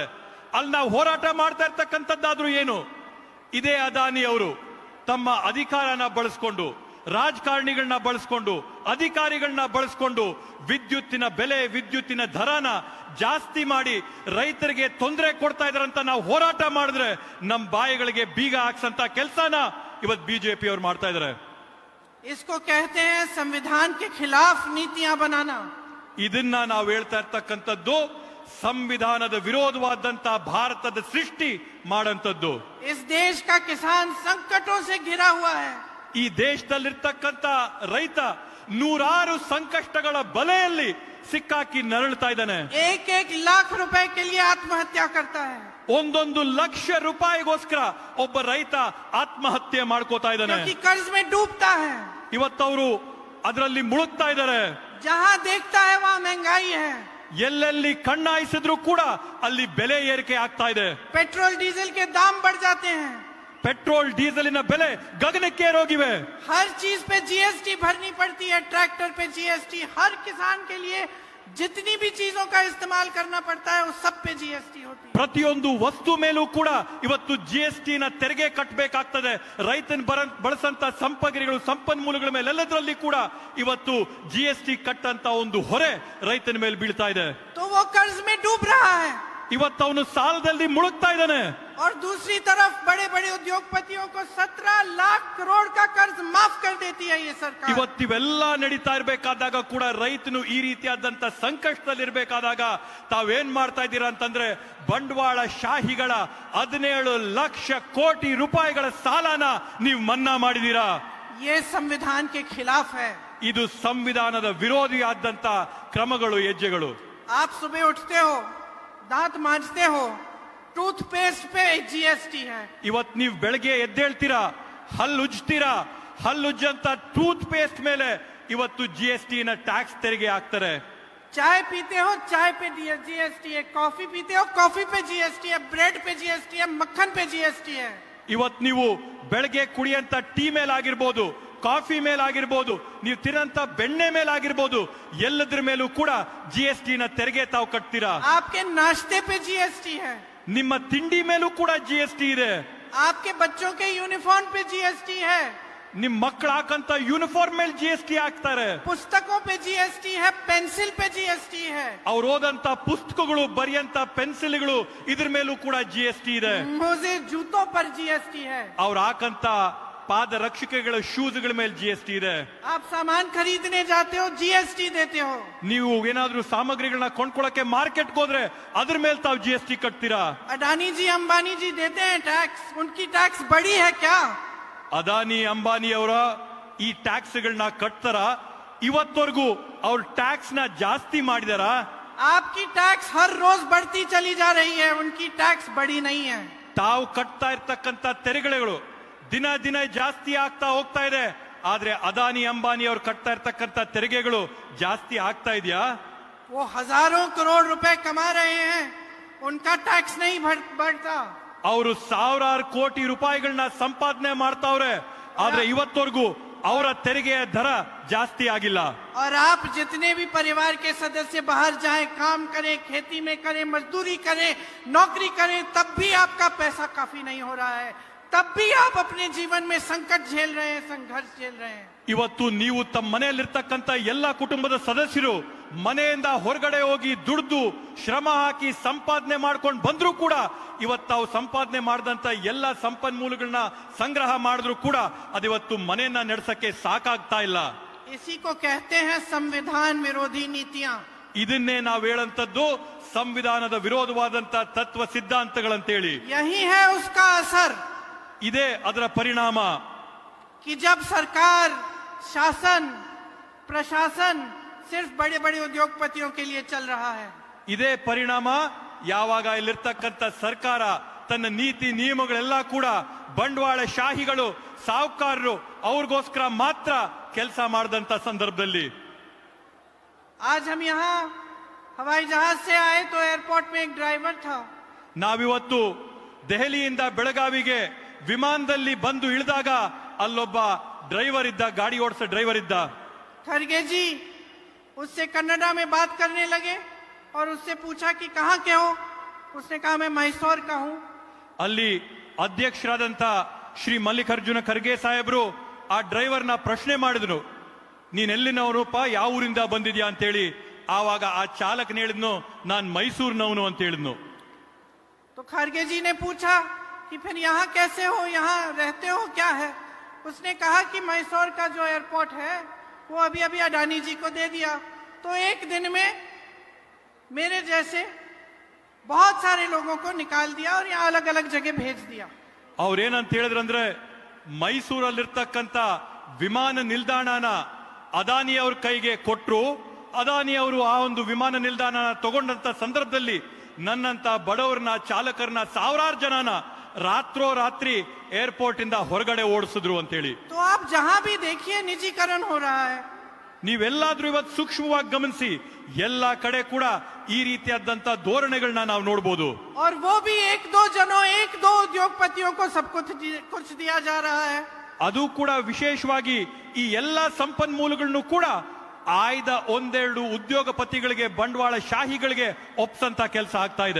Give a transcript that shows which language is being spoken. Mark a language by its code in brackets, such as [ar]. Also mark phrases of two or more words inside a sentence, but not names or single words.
[kn] ಅಲ್ಲಿ ನಾವು ಹೋರಾಟ ಮಾಡ್ತಾ ಇರ್ತಕ್ಕಂಥದ್ದಾದ್ರೂ ಏನು? ಇದೇ ಅದಾನಿ ಅವರು ತಮ್ಮ ಅಧಿಕಾರನ ಬಳಸ್ಕೊಂಡು, ರಾಜಕಾರಣಿಗಳನ್ನ ಬಳಸ್ಕೊಂಡು, ಅಧಿಕಾರಿಗಳನ್ನ ಬಳಸ್ಕೊಂಡು ವಿದ್ಯುತ್ತಿನ ಬೆಲೆ, ವಿದ್ಯುತ್ತಿನ ದರನ ಜಾಸ್ತಿ ಮಾಡಿ ರೈತರಿಗೆ ತೊಂದರೆ ಕೊಡ್ತಾ ಇದಾರಂತ ನಾವು ಹೋರಾಟ ಮಾಡಿದ್ರೆ ನಮ್ಮ ಬಾಯಿಗಳಿಗೆ ಬೀಗ ಹಾಕ್ಸಂತ ಕೆಲಸನ ಇವತ್ತು ಬಿಜೆಪಿ ಅವರು ಮಾಡ್ತಾ ಇದ್ದಾರೆ. [hi] इसको कहते हैं संविधान के खिलाफ नीतियां बनाना. [kn] ಇದನ್ನ ನಾವು ಹೇಳ್ತಾ ಇರ್ತಕ್ಕಂಥದ್ದು ಸಂವಿಧಾನದ ವಿರೋಧವಾದಂತ ಭಾರತದ ಸೃಷ್ಟಿ ಮಾಡಂತದ್ದು. [hi] इस देश का किसान संकटों से घिरा हुआ है. [kn] ಈ ದೇಶದಲ್ಲಿರ್ತಕ್ಕಂಥ ರೈತ ನೂರಾರು ಸಂಕಷ್ಟಗಳ ಬಲೆಯಲ್ಲಿ ಸಿಕ್ಕಾಕಿ ನರಳ್ತಾ ಇದ್ದಾನೆ. [hi] 1 लाख रुपए के लिए आत्महत्या करता है. [kn] 1 ಲಕ್ಷ ರೂಪಾಯಿಗೋಸ್ಕರ ಒಬ್ಬ ರೈತ ಆತ್ಮಹತ್ಯೆ ಮಾಡ್ಕೋತಾ ಇದ್ದಾನೆ. [hi] क्योंकि कर्ज में डूबता है. [kn] ಇವತ್ತವರು ಅದರಲ್ಲಿ ಮುಳುಗ್ತಾ ಇದ್ದಾರೆ. [hi] जहां देखता है वहां महंगाई है. [kn] ಎಲ್ಲೆಲ್ಲಿ ಕಣ್ಣಾಯಿಸಿದ್ರು ಕೂಡ ಅಲ್ಲಿ ಬೆಲೆ ಏರಿಕೆ ಆಗ್ತಾ ಇದೆ. [hi] पेट्रोल डीजल के दाम बढ़ जाते हैं. [kn] ಪೆಟ್ರೋಲ್ ಡೀಸೆಲಿನ ಬೆಲೆ ಗಗನಕ್ಕೇರೋಗಿವೆ. [hi] हर चीज पे जीएसटी भरनी पड़ती है. ट्रैक्टर पे जीएसटी, हर किसान के लिए जितनी भी चीजों का इस्तेमाल करना पड़ता है उस सब पे जीएसटी होती है. [kn] ಪ್ರತಿಯೊಂದು ವಸ್ತು ಮೇಲೂ ಕೂಡ ಇವತ್ತು ಜಿಎಸ್ಟಿನ ತೆರಿಗೆ ಕಟ್ಟಬೇಕಾಗ್ತದೆ. ರೈತನ ಬಳಸಂತ ಸಂಪನ್ಮೂಲಗಳು, ಸಂಪನ್ಮೂಲಗಳ ಮೇಲೆ ಎಲ್ಲದರಲ್ಲಿ ಕೂಡ ಇವತ್ತು ಜಿಎಸ್ಟಿ ಕಟ್ಟಂತ ಒಂದು ಹೊರೆ ರೈತನ ಮೇಲೆ ಬೀಳ್ತಾ ಇದೆ. [hi] तो वो कर्ज में डूब रहा है. [kn] ಇವತ್ತು ಅವನು ಸಾಲದಲ್ಲಿ ಮುಳುಗ್ತಾ ಇದ್ದಾನೆ. [hi] और दूसरी तरफ बड़े बड़े उद्योगपतियों को 17 लाख करोड़ का कर्ज माफ कर देती है ये सरकार. [kn] ಇವತ್ತಿವೆಲ್ಲ ನಡೀತಾ ಇರಬೇಕಾದಾಗ ಕೂಡ ರೈತನು ಈ ರೀತಿಯಾದಂತ ಸಂಕಷ್ಟದಲ್ಲಿ ಇರಬೇಕಾದಾಗ ತಾವೇನ್ ಮಾಡ್ತಾ ಇದ್ದೀರಾ ಅಂತಂದ್ರೆ, ಬಂಡವಾಳ ಶಾಹಿಗಳ 17 ಲಕ್ಷ ಕೋಟಿ ರೂಪಾಯಿಗಳ ಸಾಲನ ನೀವು ಮನ್ನಾ ಮಾಡಿದೀರಾ. [hi] ये संविधान के खिलाफ है. [kn] ಇದು ಸಂವಿಧಾನದ ವಿರೋಧಿಯಾದಂತ ಕ್ರಮಗಳು, ಹೆಜ್ಜೆಗಳು. [hi] आप सुबह उठते हो, दांत मांजते हो, टूथपेस्ट पे जीएसटी है. [kn] ಇವತ್ತು ನೀವು ಬೆಳಗ್ಗೆ ಎದ್ದೇಳ್ತೀರಾ, ಹಲ್ಲು ಉಜ್ತೀರಾ, ಹಲ್ಲುಜ್ಜಂತ ಟೂತ್ ಪೇಸ್ಟ್ ಮೇಲೆ ಇವತ್ತು GST ನ ಟ್ಯಾಕ್ಸ್ ತೆರಿಗೆ ಹಾಕ್ತಾರೆ. [hi] चाय पीते हो चाय पे जीएसटी है, कॉफी पीते हो कॉफी पे जीएसटी है, ब्रेड पे जीएसटी है, मक्खन पे जीएसटी है. [kn] ಇವತ್ತು ನೀವು ಬೆಳಗ್ಗೆ ಕುಡಿಯಂತ ಟೀ ಮೇಲಾಗಿರ್ಬೋದು, ಕಾಫಿ ಮೇಲಾಗಿರ್ಬೋದು, ನೀವು ತಿನ್ನಂತ ಬೆಣ್ಣೆ ಮೇಲಾಗಿರ್ಬೋದು, ಎಲ್ಲದ್ರ ಮೇಲೂ ಕೂಡ GST ನ ತೆರಿಗೆ ತಾವು ಕಟ್ತೀರಾ. [hi] आपके नाश्ते पे जीएसटी है, [kn] ನಿಮ್ಮ ತಿಂಡಿ ಮೇಲೂ ಕೂಡ GST ಇದೆ. [hi] आपके बच्चों के यूनिफॉर्म पे जीएसटी है, [kn] ನಿಮ್ ಮಕ್ಕಳು ಹಾಕಂತ ಯೂನಿಫಾರ್ಮ್ ಮೇಲೆ GST ಹಾಕ್ತಾರೆ. [hi] पुस्तकों पे जीएसटी है, पेंसिल पे जीएसटी है, [kn] ಅವ್ರು ಓದಂತ ಪುಸ್ತಕಗಳು, ಬರೆಯಂತ ಪೆನ್ಸಿಲ್ಗಳು, ಇದ್ರ ಮೇಲೂ ಕೂಡ GST ಇದೆ. [hi] मोजे जूतों पर जीएसटी है. [kn] ಅವ್ರು ಹಾಕಂತ ಪಾದ ರಕ್ಷಕಗಳ ಶೂಸ್ಗಳ ಮೇಲೆ GST ಇದೆ. [hi] आप सामान खरीदने जाते हो जीएसटी देते हो. [kn] ನೀವು ಏನಾದ್ರೂ ಸಾಮಗ್ರಿಗಳನ್ನ ಕೊಂಡ್ಕೊಳಕ್ಕೆ ಮಾರ್ಕೆಟ್ ಹೋದ್ರೆ ಅದ್ರ ಮೇಲೆ ತಾವು GST ಕಟ್ತೀರಾ. [hi] अडानी जी अंबानी जी देते हैं टैक्स, उनकी टैक्स बड़ी है क्या? [kn] ಅದಾನಿ ಅಂಬಾನಿ ಅವರ ಈ ಟ್ಯಾಕ್ಸ್ ಗಳನ್ನ ಕಟ್ತಾರ? ಇವತ್ತವರೆಗೂ ಅವ್ರ ಟ್ಯಾಕ್ಸ್ ನ ಜಾಸ್ತಿ ಮಾಡಿದಾರ? [hi] आपकी टैक्स हर रोज बढ़ती चली जा रही है, उनकी टैक्स बड़ी नहीं है. [kn] ತಾವು ಕಟ್ತಾ ಇರ್ತಕ್ಕಂತ ತೆರಿಗೆಗಳು ದಿನ ದಿನ ಜಾಸ್ತಿ ಆಗ್ತಾ ಹೋಗ್ತಾ ಇದೆ. ಆದ್ರೆ ಅದಾನಿ ಅಂಬಾನಿ ಅವ್ರು ಕಟ್ತಾ ಇರ್ತಕ್ಕಂತ ತೆರಿಗೆಗಳು ಜಾಸ್ತಿ ಆಗ್ತಾ ಇದೆಯಾ? [hi] वो हजारों करोड़ रुपए कमा रहे हैं, उनका टैक्स नहीं बढ़ता. [kn] ಅವರು ಸಾವಿರಾರು ಕೋಟಿ ರೂಪಾಯಿಗಳನ್ನ ಸಂಪಾದನೆ ಮಾಡ್ತಾವ್ರೆ, ಆದ್ರೆ ಇವತ್ತವರೆಗೂ ಅವರ ತೆರಿಗೆಯ ದರ ಜಾಸ್ತಿ ಆಗಿಲ್ಲ. [hi] और आप जितने भी परिवार के सदस्य बाहर जाएं, काम करें, खेती में करें, मजदूरी करें, नौकरी करें, तब भी आपका पैसा काफी नहीं हो रहा है, तब भी आप अपने जीवन में संकट झेल रहे हैं, संघर्ष झेल रहे हैं. [kn] ಇವತ್ತು ನೀವು ತಮ್ಮ ಮನೆಯಲ್ಲಿರ್ತಕ್ಕಂಥ ಎಲ್ಲ ಕುಟುಂಬದ ಸದಸ್ಯರು ಮನೆಯಿಂದ ಹೊರಗಡೆ ಹೋಗಿ ದುಡ್ದು ಶ್ರಮ ಹಾಕಿ ಸಂಪಾದನೆ ಮಾಡ್ಕೊಂಡು ಬಂದ್ರು ಕೂಡ ಇವತ್ತು ತಾವು ಸಂಪಾದನೆ ಮಾಡಿದಂತ ಎಲ್ಲ ಸಂಪನ್ಮೂಲಗಳನ್ನ ಸಂಗ್ರಹ ಮಾಡಿದ್ರು ಕೂಡ ಅದಿವತ್ತು ಮನೆಯನ್ನ ನಡೆಸಕ್ಕೆ ಸಾಕಾಗ್ತಾ ಇಲ್ಲ. [hi] इसी को कहते हैं संविधान विरोधी नीतियां. [kn] ಇದನ್ನೇ ನಾವು ಹೇಳಂತದ್ದು ಸಂವಿಧಾನದ ವಿರೋಧವಾದಂತ ತತ್ವ ಸಿದ್ಧಾಂತಗಳಂತೇಳಿ. [hi] यही है उसका असर [kn] ಇದೇ ಅದರ ಪರಿಣಾಮ. [hi] कि जब सरकार, शासन, प्रशासन सिर्फ बड़े बड़े उद्योगपतियों के लिए चल रहा है. [kn] ಇದೇ ಪರಿಣಾಮ ಯಾವಾಗ ಇಲ್ಲಿರ್ತಕ್ಕಂಥ ಸರ್ಕಾರ ತನ್ನ ನೀತಿ ನಿಯಮಗಳೆಲ್ಲ ಕೂಡ ಬಂಡವಾಳ ಶಾಹಿಗಳು, ಸಾಹುಕಾರರು ಅವ್ರಿಗೋಸ್ಕರ ಮಾತ್ರ ಕೆಲಸ ಮಾಡಿದಂತ ಸಂದರ್ಭದಲ್ಲಿ. [hi] आज हम यहाँ हवाई जहाज से आए तो एयरपोर्ट में एक ड्राइवर था. [kn] ನಾವಿವತ್ತು ದೆಹಲಿಯಿಂದ ಬೆಳಗಾವಿಗೆ ವಿಮಾನದಲ್ಲಿ ಬಂದು ಇಳಿದಾಗ ಅಲ್ಲೊಬ್ಬ ಡ್ರೈವರ್ ಇದ್ದ, ಗಾಡಿ ಓಡಿಸೋ ಡ್ರೈವರ್ ಇದ್ದ. [hi] खड़गे जी उससे कन्नड़ा में बात करने लगे और उससे पूछा कि कहाँ के हो. उसने कहा मैं मैसूर का हूँ. [kn] ಅಲ್ಲಿ ಅಧ್ಯಕ್ಷರಾದಂತ ಶ್ರೀ ಮಲ್ಲಿಕಾರ್ಜುನ ಖರ್ಗೆ ಸಾಹೇಬ್ರು ಆ ಡ್ರೈವರ್ನ ಪ್ರಶ್ನೆ ಮಾಡಿದ್ರು, ನೀನೆಲ್ಲಿನವನಪ್ಪ, ಯಾವ ಊರಿಂದ ಬಂದಿದ್ಯಾ ಅಂತೇಳಿ. ಆವಾಗ ಆ ಚಾಲಕನ ಹೇಳಿದ್ನು, ನಾನ್ ಮೈಸೂರಿನವನು ಅಂತ ಹೇಳಿದ್ನು. [hi] तो खड़गे जी ने पूछा कि फिर यहाँ कैसे हो, यहाँ रहते हो क्या है. उसने कहा कि मैसूर का जो एयरपोर्ट है वो अभी अभी अडानी जी को दे दिया, तो एक दिन में मेरे जैसे बहुत सारे लोगों को निकाल दिया और यहाँ अलग अलग जगह भेज दिया. [kn] ಅವ್ರೇನಂತ ಹೇಳಿದ್ರಂದ್ರೆ, ಮೈಸೂರಲ್ಲಿರ್ತಕ್ಕಂಥ ವಿಮಾನ ನಿಲ್ದಾಣನ ಅದಾನಿ ಅವ್ರ ಕೈಗೆ ಕೊಟ್ರು. ಅದಾನಿ ಅವರು ಆ ಒಂದು ವಿಮಾನ ನಿಲ್ದಾಣ ತಗೊಂಡಂತ ಸಂದರ್ಭದಲ್ಲಿ ನನ್ನಂತ ಬಡವರನ್ನ, ಚಾಲಕರನ್ನ, ಸಾವಿರಾರು ಜನನ ರಾತ್ರೋ ರಾತ್ರಿ ಏರ್ಪೋರ್ಟ್ ಇಂದ ಹೊರಗಡೆ ಓಡಿಸಿದ್ರು ಅಂತ ಹೇಳಿ. [hi] तो आप जहां भी देखिए निजीकरण हो रहा है. [kn] ನೀವೆಲ್ಲಾದ್ರೂ ಇವತ್ತು ಸೂಕ್ಷ್ಮವಾಗಿ ಗಮನಿಸಿ, ಎಲ್ಲಾ ಕಡೆ ಕೂಡ ಈ ರೀತಿಯಾದಂತ ಧೋರಣೆಗಳನ್ನ ನಾವು ನೋಡಬಹುದು. [hi] और वो भी एक दो जनों, एक दो उद्योगपतियों को सब कुछ दिया जा रहा है. [kn] ಅದು ಕೂಡ ವಿಶೇಷವಾಗಿ ಈ ಎಲ್ಲಾ ಸಂಪನ್ಮೂಲಗಳನ್ನು ಕೂಡ ಆಯ್ದ ಒಂದೆರಡು ಉದ್ಯೋಗಪತಿಗಳಿಗೆ, ಬಂಡವಾಳ ಶಾಹಿಗಳಿಗೆ ಒಪ್ಸಂತ ಕೆಲಸ ಆಗ್ತಾ ಇದೆ.